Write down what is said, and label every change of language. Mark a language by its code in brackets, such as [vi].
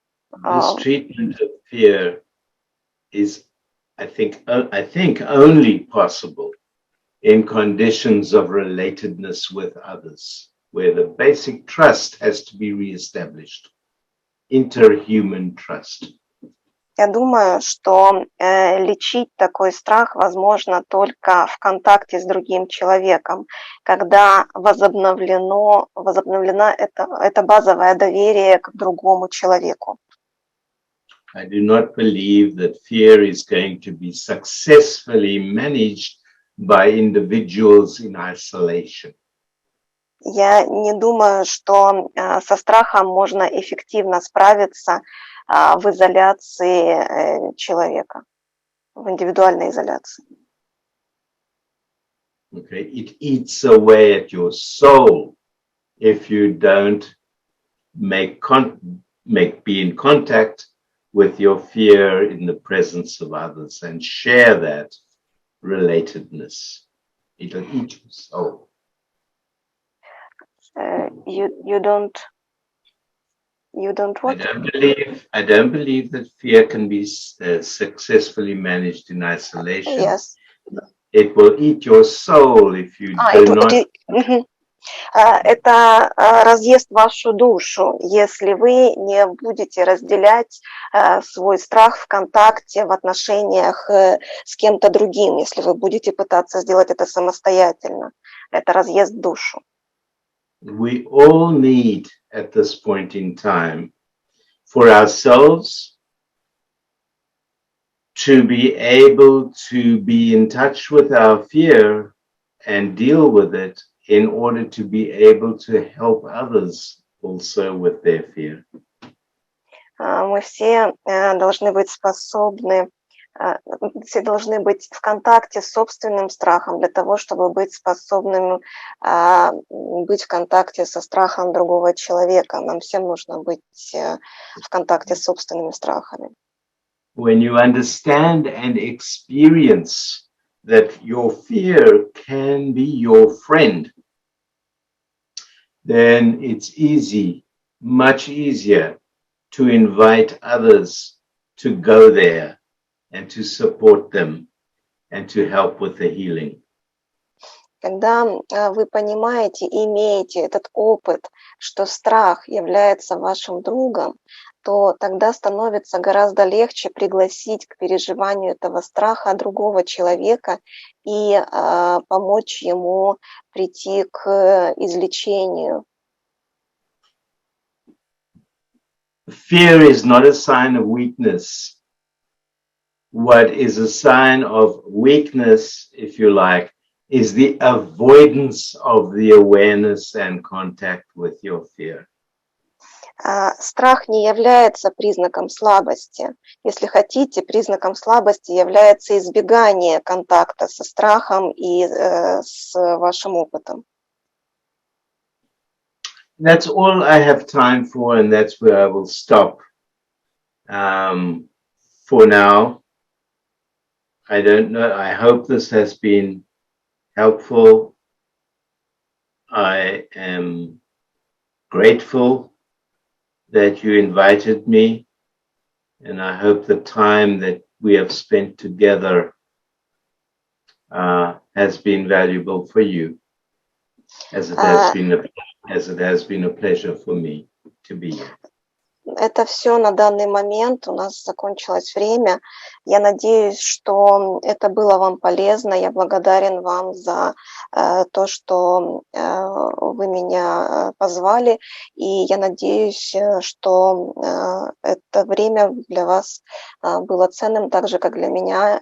[en] This treatment of fear is, I think only possible in conditions of relatedness with others, where the basic trust has to be reestablished, interhuman trust. [ru] Я думаю, что лечить такой страх возможно только в контакте с другим человеком, когда возобновлено это базовое доверие к другому человеку. [en] I do not believe that fear is going to be successfully managed by individuals in isolation. [ru] Я не думаю, что со страхом можно эффективно справиться в изоляции человека, в индивидуальной изоляции. [en] Okay, it eats away at your soul if you don't be in contact with your fear in the presence of others and share that relatedness. It'll eat your soul. You don't what? I don't believe that fear can be successfully managed in isolation. Yes. It will eat your soul if you do not. [ru] Это разъест вашу душу, если вы не будете разделять свой страх в контакте, в отношениях с кем-то другим, если вы будете пытаться сделать это самостоятельно. Это разъест душу. [en] We all need at this point in time for ourselves to be able to be in touch with our fear and deal with it in order to be able to help others also with their fear. [ru] Мы все должны быть способны все должны быть в контакте с собственным страхом для того, чтобы быть способными быть в контакте со страхом другого человека. Нам всем нужно быть в контакте с собственными страхами. [en] When you understand and experience that your fear can be your friend, then it's easy, much easier to invite others to go there and to support them and to help with the healing. [ru] Когда вы понимаете, имеете этот опыт, что страх является вашим другом, то тогда становится гораздо легче пригласить к переживанию этого страха другого человека и помочь ему прийти к излечению. [en] Fear is not a sign of weakness. What is a sign of weakness, if you like, is the avoidance of the awareness and contact with your fear. [ru] Страх не является признаком слабости. Если хотите, признаком слабости является избегание контакта со страхом и с вашим опытом. [en] That's all I have time for, and that's where I will stop for now. I don't know. I hope this has been helpful. I am grateful that you invited me, and I hope the time that we have spent together has been valuable for you, as it has been a pleasure for me to be here. [ru] Это все на данный момент. У нас закончилось время. Я надеюсь, что это было вам полезно. Я благодарен вам за то, что вы меня позвали. И я надеюсь, что это время для вас было ценным, так же, как для меня.